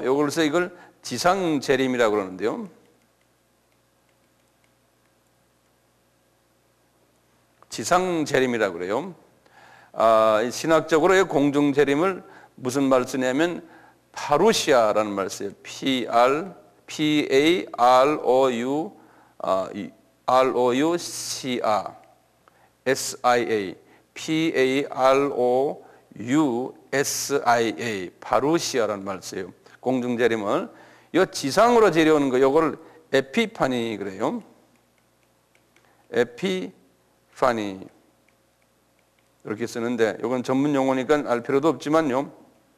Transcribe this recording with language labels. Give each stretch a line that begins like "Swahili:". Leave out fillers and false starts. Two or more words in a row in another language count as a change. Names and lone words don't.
Korean: 그래서 이걸 지상 재림이라고 그러는데요. 지상 재림이라고 그래요. 신학적으로 공중 재림을 무슨 말을 쓰냐면 파루시아라는 말을 써요. P-A-R-O-U-C-A S-I-A P-A-R-O-U-S-I-A 파루시아라는 말을 써요. 공중 재림을 이 지상으로 재려오는 거 요거를 에피파니 그래요. 에피파니 이렇게 쓰는데 이건 전문 용어니까 알 필요도 없지만요.